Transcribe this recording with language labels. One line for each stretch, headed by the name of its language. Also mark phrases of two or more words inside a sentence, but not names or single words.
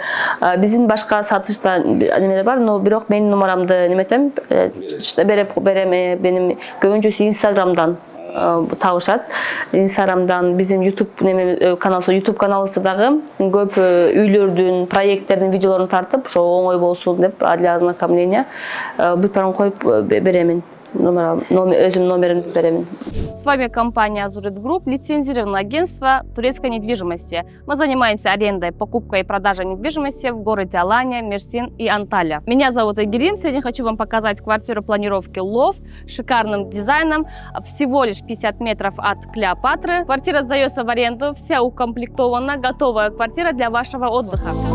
Kyrgyz: Биздин башка сатышта немелер бар, но бирок менин номерамды неметем, берем, менин көбүнчөсү Инстаграмдан табышат. Инстаграмдан биздин YouTube каналыбызда дагы көп үйлөрдүн, проекттердин видеолорун тартып, ошо оңой болсун деп
Russian: для ознакомления
Kyrgyz: бүт баарын коюп беремин. Өзүм номеримди беремин.
Russian: С вами компания Azurit Group, лицензированное агентство турецкой недвижимости. Мы занимаемся арендой, покупкой и продажей недвижимости в городе Алания, Мерсин и Анталия. Меня зовут Айгерим. Сегодня хочу вам показать квартиру планировки лофт с шикарным дизайном. Всего лишь 50 метров от Клеопатры. Квартира сдается в аренду, вся укомплектована, готовая квартира для вашего отдыха.